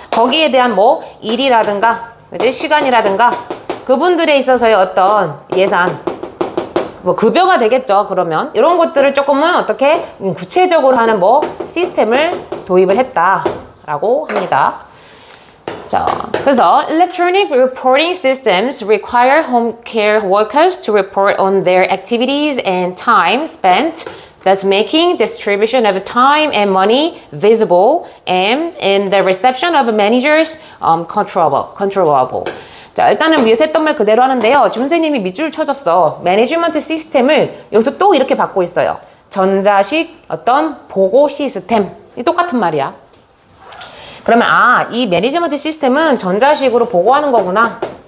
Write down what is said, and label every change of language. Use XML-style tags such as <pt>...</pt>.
<ko>거기에 대한 뭐 일이라든가, 그지? 시간이라든가 그분들에 있어서의 어떤 예산, 뭐 급여가 되겠죠. 그러면 이런 것들을 조금은 어떻게 구체적으로 하는 뭐 시스템을 도입을 했다라고 합니다. 자, 그래서</ko> <en>electronic reporting systems require home care workers to report on their activities and time spent, thus making distribution of time and money visible and in the reception of managers controllable.</en> <ko>자, 일단은 위에서 했던 말 그대로 하는데요. 지금 선생님이 밑줄 쳐줬어. 매니지먼트 시스템을 여기서 또 이렇게 받고 있어요. 전자식 어떤 보고 시스템. 이 똑같은 말이야. 그러면 이 매니지먼트 시스템은 전자식으로 보고하는 거구나.</ko>